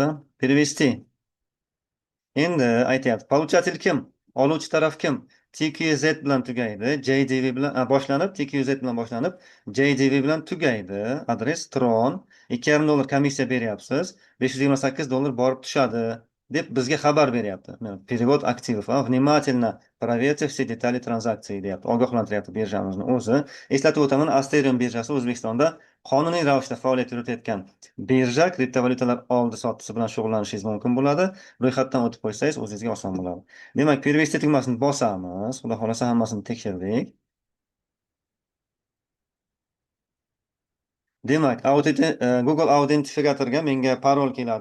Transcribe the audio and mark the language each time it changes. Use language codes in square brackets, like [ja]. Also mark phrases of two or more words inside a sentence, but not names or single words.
[uz] Перевести. Endi aytyapti, получатель kim? Oluvchi taraf kim? TQZ bilan tugaydi, JDV bilan boshlanib, TQZ bilan boshlanib, JDV bilan tugaydi. Adres Tron. 2,5 dollar komissiya beryapsiz. 528 dollar borib tushadi deb bizga xabar beryapti. [ru] Перевод активов. Внимательно проверьте все детали транзакции deyapti. [uz] Ogohlantiryapti birjamizni o'zi. Eslatib o'taman, Asterion birjasi O'zbekistonda qonuniy ravishda faoliyat yuritayotgan birja, kriptovalyutalar oldi-sottisi bilan shug'ullanishingiz mumkin bo'ladi. Ro'yxatdan o'tib qo'ysangiz o'zingizga oson bo'ladi. Demak, перевести tugmasini bosamiz. Xudo xolasa hammasini tekshirdik. Demak, Google Autentifikatorga menga parol keladi.